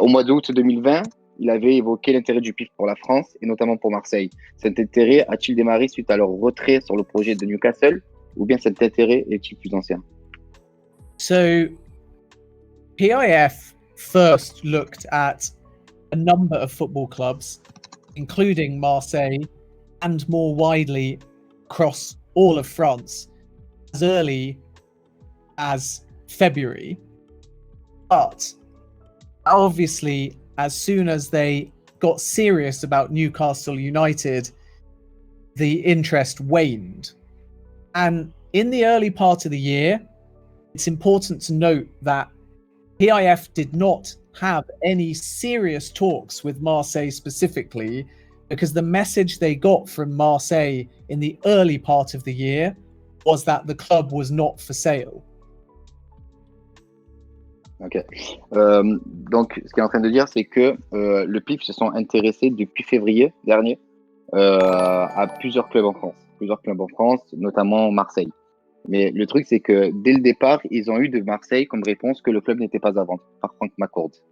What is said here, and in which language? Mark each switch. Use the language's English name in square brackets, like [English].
[French] Au mois d'août 2020, il avait évoqué l'intérêt du PIF pour la France et notamment pour Marseille. Cet intérêt a-t-il démarré suite à leur retrait sur le projet de Newcastle ou bien cet intérêt est-il plus ancien? [English] So PIF first looked at a number of football clubs, including Marseille and more widely across all of France as early as February. But obviously, as soon as they got serious about Newcastle United, the interest waned. And in the early part of the year, it's important to note that PIF did not have any serious talks with Marseille specifically, because the message they got from Marseille in the early part of the year was that the club was not for sale. Ok. [French] Donc, ce qu'il est en train de dire, c'est que le PIF se sont intéressés depuis février dernier à plusieurs clubs en France, notamment Marseille. Mais le truc, c'est que dès le départ, ils ont eu de Marseille comme réponse que le club n'était pas à vendre par Franck McCord.